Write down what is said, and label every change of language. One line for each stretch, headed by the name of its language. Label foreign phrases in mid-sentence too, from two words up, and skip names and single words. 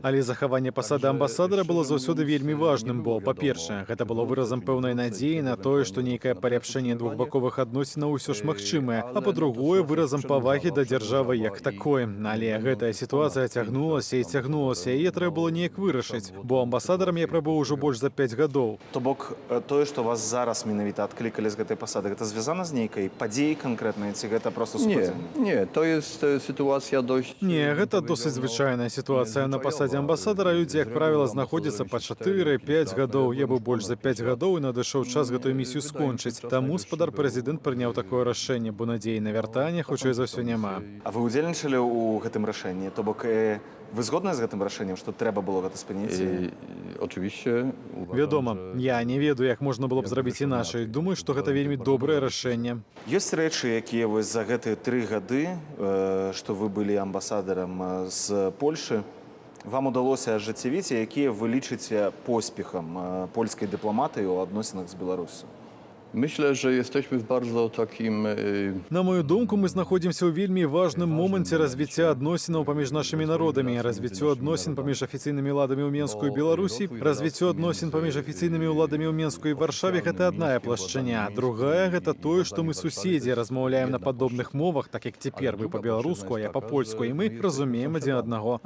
Belarusian: Але захаванне пасады амбасадара было заўсёды вельмі важным, бо, па-першае, гэта было выразам пэўнай надзеі на тое, што нейкае паляпшэнне двухбаковых адносінаў усё ж магчымае, а па-другое, выразам павагі да дзяржавы як такой. Але гэтая сітуацыя цягнулася і цягнулася, і трэба было неяк вырашыць, бо амбасадарам я прабыў ужо больш за 5 гадоў. То бок тое, што вас зараз менавіта адклікалі з гэтай пасады, гэта звязана з нейкай падзеяй канкрэтнай, ці гэта проста супадзенне?
Polish: Nie, to jest sytuacja dość...
Belarusian: Не, гэта досыць звычайная сітуацыя. На пасадзе амбасадара людзі, як правіла, знаходзяцца па 4-5 гадоў. Я быў больш за 5 гадоў і надышоў час гэтую місію скончыць. Таму спадар-прэзідэнт прыняў такое рашэнне, бо надзеі на вяртанне, хутчэй за ўсё, няма. А вы удзельнічалі ў гэтым рашэнні? То бок вы згодны з гэтым рашэннем, што трэба было гэта спыніць?
Polish: Oczywiście...
Belarusian: Вядома, я не ведаю, як можна было б зрабіць іначай. Думаю, што гэта вельмі добрае рашэнне. Ёсць рэчы, якія вы за гэтыя 3 гады, што вы былі амбасадарам з Польшы, вам удалося ажыццявіць, якія вы лічыце поспехам польскай дыпламатыі ў адносінах з Беларусю?
Polish: Myślę, że jesteśmy w bardzo takim...
Belarusian: На мою думку, мы знаходзімся ў вельмі важным моманце развіцця адносінаў паміж нашымі народамі, развіццё адносін паміж афіцыйнымі ўладамі ў Менску і Беларусі, развіццё адносін паміж афіцыйнымі ўладамі ў Менску і Варшаве — гэта адная плашчыня. Другая — гэта тое, што мы суседзі, размаўляем на падобных мовах, так як цяпер вы па-беларуску, а я па-польску, і мы разумеем адзін аднаго.